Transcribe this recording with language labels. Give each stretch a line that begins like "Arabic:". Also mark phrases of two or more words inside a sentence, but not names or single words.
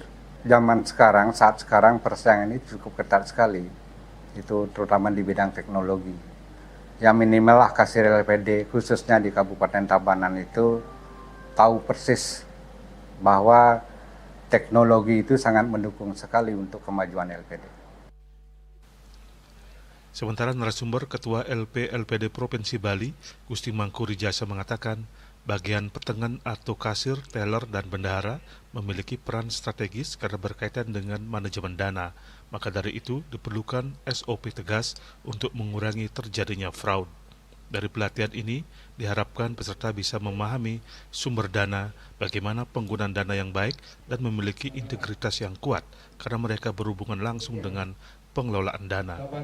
Indonesian: Zaman sekarang, saat sekarang persaingan ini cukup ketat sekali. Itu terutama di bidang teknologi. Ya minimal lah kasir LPD khususnya di Kabupaten Tabanan itu tahu persis bahwa teknologi itu sangat mendukung sekali untuk kemajuan LPD. Sementara narasumber Ketua LPD Provinsi Bali, Gusti Mangku Rijasa mengatakan, bagian petengan atau kasir, teller, dan bendahara memiliki peran strategis karena berkaitan dengan manajemen dana. Maka dari itu diperlukan SOP tegas untuk mengurangi terjadinya fraud. Dari pelatihan ini diharapkan peserta bisa memahami sumber dana, bagaimana penggunaan dana yang baik, dan memiliki integritas yang kuat karena mereka berhubungan langsung dengan pengelolaan dana.